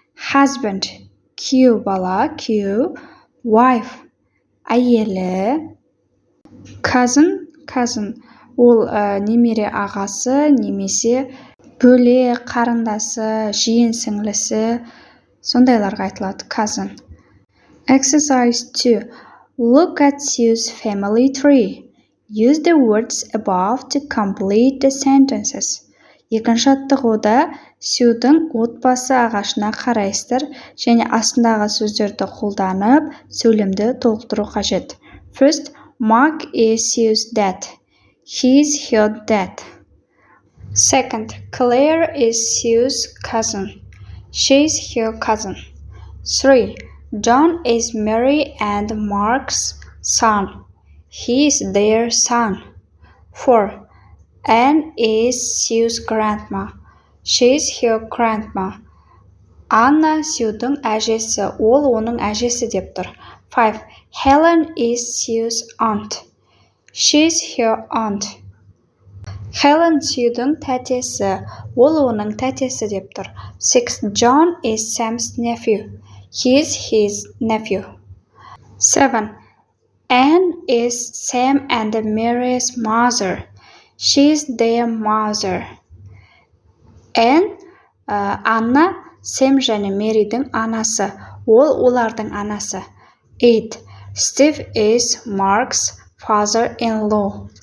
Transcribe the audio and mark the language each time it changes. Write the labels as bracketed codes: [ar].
[kk] Husband, күйеу бала, күйеу. Wife, әйелі. Cousin, ол немере ағасы, немесе бөле қарындасы, жиен сіңлісі, сондайларға айтылады cousin. [en] Exercise 2. Look at Sue's family tree. Use the words above to complete the sentences. [kk] Екінші аттығуда Сьюдің отбасы ағашына қарайсыздар және астындағы сөздерді қолданып, сөйлемді толықтыру қажет. [en] First, Mark is Sue's dad. He is her dad. Second, Claire is Sue's cousin. She is her cousin. 3. John is Mary and Mark's son. He is their son. 4. Anne is Sue's grandma. She is her grandma. [kk] Анна Сьюдің әжесі, ол оның әжесі деп тұр. [en] 5. Helen is Sue's aunt. She is her aunt. [kk] Helen Сьюдің тәтесі, ол оның тәтесі деп тұр. [en] 6. John is Sam's nephew. He is his nephew. 7. Anne is Sam and Mary's mother. She is their mother. [kk] Анна, Сэм және Мэридің анасы. Ол олардың анасы. 8. [en] Steve is Mark's father-in-law.